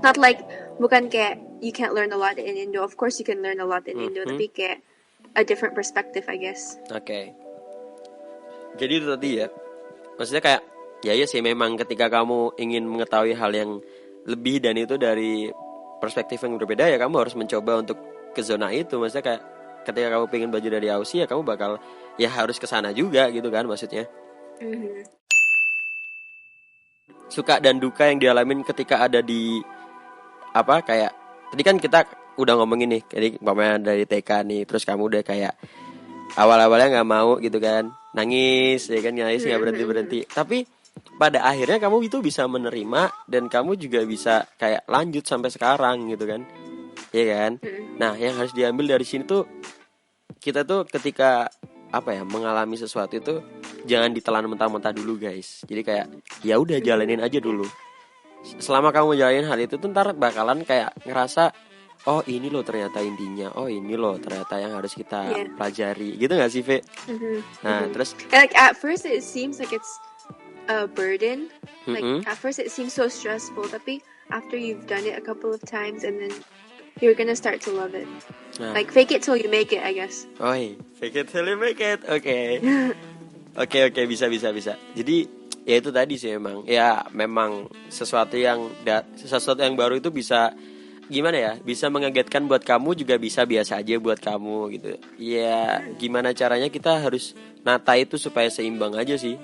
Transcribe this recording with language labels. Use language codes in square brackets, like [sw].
[en] Not like [id] bukan kayak [en] you can't learn a lot in Indo. Of course you can learn a lot in Indo, [id] tapi kayak [en] a different perspective, I guess. [id] Oke. Jadi itu tadi ya. Maksudnya kayak ya sih memang ketika kamu ingin mengetahui hal yang lebih dan itu dari perspektif yang berbeda ya kamu harus mencoba untuk ke zona itu. Maksudnya kayak ketika kamu pengen belajar dari Aussie ya kamu bakal ya harus ke sana juga gitu kan maksudnya. Suka dan duka yang dialamin ketika ada di apa kayak tadi kan kita udah ngomongin nih jadi umpamanya dari TK nih terus kamu udah kayak awal-awalnya nggak mau gitu kan nangis ya kan nangis nggak berhenti tapi pada akhirnya kamu itu bisa menerima dan kamu juga bisa kayak lanjut sampai sekarang gitu kan ya kan. Nah yang harus diambil dari sini tuh kita tuh ketika apa ya mengalami sesuatu itu jangan ditelan mentah-mentah dulu guys. Jadi kayak ya udah jalanin aja dulu. Selama kamu jalanin hal itu tuh ntar bakalan kayak ngerasa oh ini loh ternyata intinya, oh ini loh ternyata yang harus kita pelajari gitu nggak sih Ve? Nah terus [en] like at first it seems like it's a burden, like at first it seems so stressful, [id] tapi [en] after you've done it a couple of times and then you're gonna start to love it. Like fake it till you make it, I guess. Oh, fake it till you make it. [id] Oke. Oke, bisa. Jadi ya itu tadi sih memang sesuatu yang baru itu bisa gimana ya? Bisa mengagetkan buat kamu juga bisa biasa aja buat kamu gitu. Ya gimana caranya kita harus nata itu supaya seimbang aja sih.